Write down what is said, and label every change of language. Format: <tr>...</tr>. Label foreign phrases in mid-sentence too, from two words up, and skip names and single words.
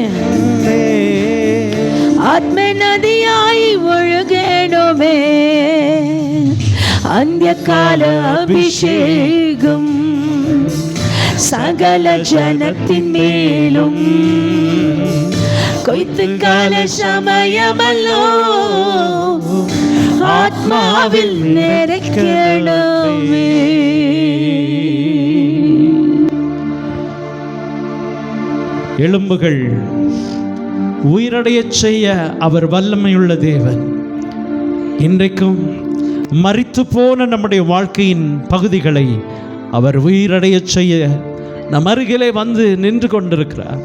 <ml>ആത്മനദിയായി ഒഴുകണമേ അന്ത്യകാല അഭിഷേകം സകല ജനത്തിന്മേലും കൊയ്ത്തുകാല സമയമല്ലോ ആത്മാവിൽ നിറയ്ക്കണമേ</ml> <ta>எலும்புகள் உயிரடையச் செய்ய அவர் வல்லமையுள்ள தேவன். இன்றைக்கும் மரித்து போன நம்முடைய வாழ்க்கையின் பகுதிகளை அவர் உயிரடையச் செய்ய நம் அருகிலே வந்து நின்று கொண்டிருக்கிறார்.</ta>